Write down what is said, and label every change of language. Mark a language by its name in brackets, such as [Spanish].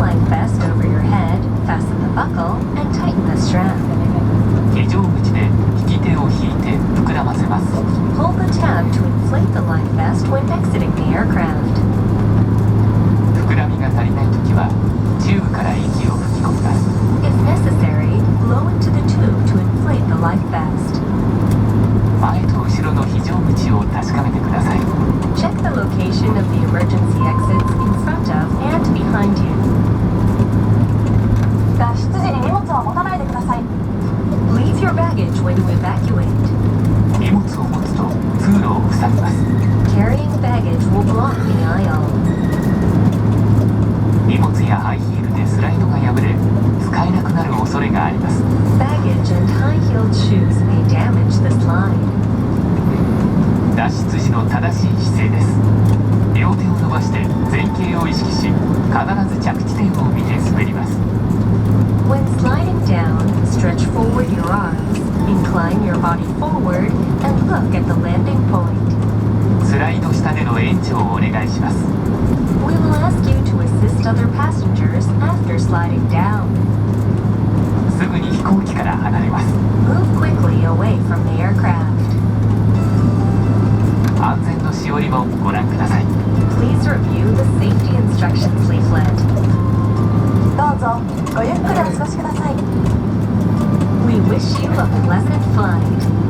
[English] vest over your head, fasten the buckle, and tighten the strap. [Japanese] 非常口で引き手を引いて膨らませます。 [English] Hold the tab to inflate the life vest when exiting the aircraft. [Japanese] 膨らみが足りないときはチューブから息を吹き込みます。 [English] If necessary, blow into the tube to inflate the life vest. [Japanese] 前と後ろの非常口を確かめてください。 [English] Check the location of the emergency exits in front of and behind you. [Japanese] 脱出時に荷物は持たないでください。 [English] Leave your baggage when you evacuate. [Japanese] 荷物を持つと通路を塞ぎます。 [English] Carrying baggage will block the aisle. [Japanese] 荷物やハイヒールでスライドが破れ使えなくなる恐れがあります。 [English] Baggage and high-heeled shoes may damage the slide. [Japanese] 脱出時の正しい姿勢です。両手を伸ばして前傾を意識し、必ず着地点を見て滑ります。 [English] When sliding down, stretch forward your arms, incline your body forward, and look at the landing point. [Japanese] スライド下での延長をお願いします。 [English] We will ask you to assist other passengers after sliding down. [Japanese] すぐに飛行機から離れます。 [English] Move quickly away from the aircraft. [Japanese] 安全のしおりもご覧ください。 [English] Please review the safety instructions leaflet. [Japanese] どうぞごゆっくりお過ごしください。 [English] We wish you a pleasant flight.